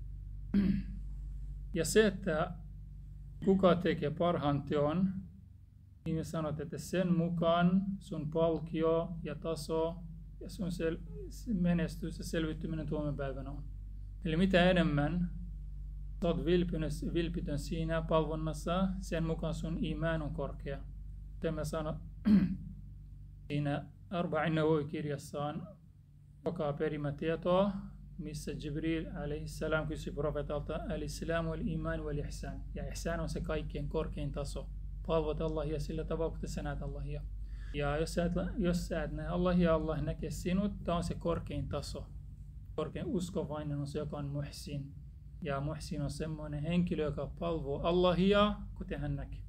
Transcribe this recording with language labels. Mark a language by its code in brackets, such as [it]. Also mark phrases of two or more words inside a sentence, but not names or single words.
[fi] Ja se, että kuka tekee parhaan teon, niin me sanot, että sen mukaan sun palkio ja taso ja sun menestys ja selvittyminen tuomiopäivänä on. Eli mitä enemmän sä oot vilpitön siinä palvonnassa, sen mukaan sun iman on korkea. Tämä sano siinä Arba'in Nawawi-kirjassaan joka perimätietoa missä Jibril alaihissalam kysyi profeetalta [ar] الإسلام والإيمان والإحسان. [fi] Ja ihsan on se kaikkien korkein taso. Palvot Allahia sillä tavalla, kun sä näet Allahia. Ja jos sä et näe Allahia, Allah näkee sinut, tämä on se korkein taso. Korkein uskovainen on se, joka on muhsin. Ja muhsin on semmoinen henkilö, joka palvoo Allahia, kuten hän näkee.